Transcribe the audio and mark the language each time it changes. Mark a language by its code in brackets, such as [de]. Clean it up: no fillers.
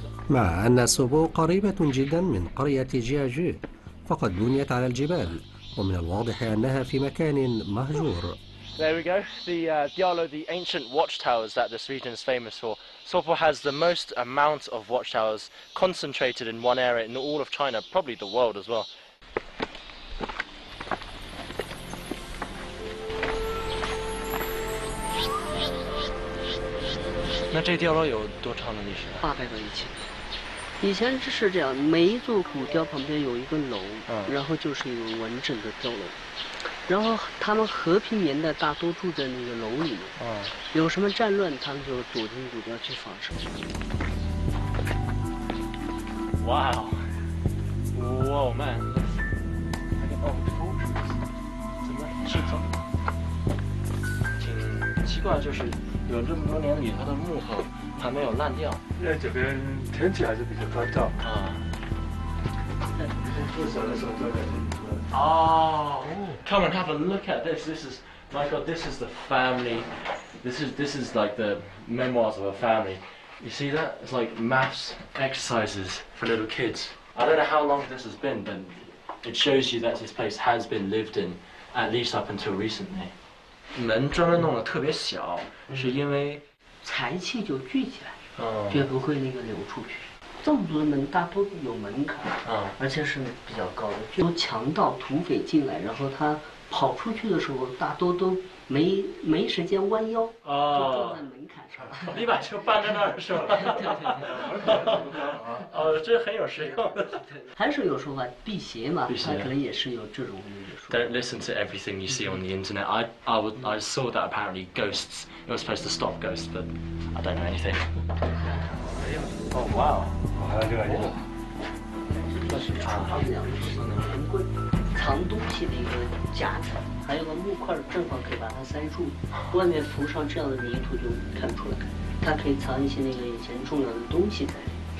[ar] مع أن سوبو قريبة جدا من قرية جياجو، فقد بنيت على الجبال، ومن الواضح أنها في مكان مهجور. [en] There we go, the ancient watchtowers that this region is famous for. Sopo has the most amount of watchtowers concentrated in one area in all of China, probably the world as well. [zh] 那这碉楼有多长的历史？800多以前。以前是这样，每一座古碉旁边有一个楼，然后就是一个完整的碉楼。然后他们和平年代大多住在那个楼里面。有什么战乱，他们就躲进古碉去防守。 [en] Wow. Whoa, man. Like an old fortress. [zh] 怎么制造？挺奇怪，就是有这么多年里，它的木头还没有烂掉。因为这边天气还是比较干燥。入手的时候就在这里。 [en] Oh, come and have a look at this. This is, my God, this is the family. This is like the memoirs of a family. You see that? It's like maths exercises for little kids. I don't know how long this has been, but it shows you that this place has been lived in, at least up until recently. [zh] 门专门弄得特别小，是因为财气就聚起来，绝不会那个流出去。这么多的门，大多有门槛，而且是比较高的。有强盗、土匪进来，然后他跑出去的时候，大多都没时间弯腰，就撞在门槛上。你把车搬在那儿是吧？对。这很有实用。还是有说法，辟邪嘛，它可能也是有这种说法。 [en] Don't listen to everything you see on the internet. I saw that apparently ghosts. It was supposed to stop ghosts, but I don't know anything. Oh wow. [zh] 还有另外一个。这是厨房两个门柜，藏东西的一个夹子，还有个木块，正好可以把它塞住。外面浮上这样的泥土就看不出来，它可以藏一些那个以前重要的东西在里面。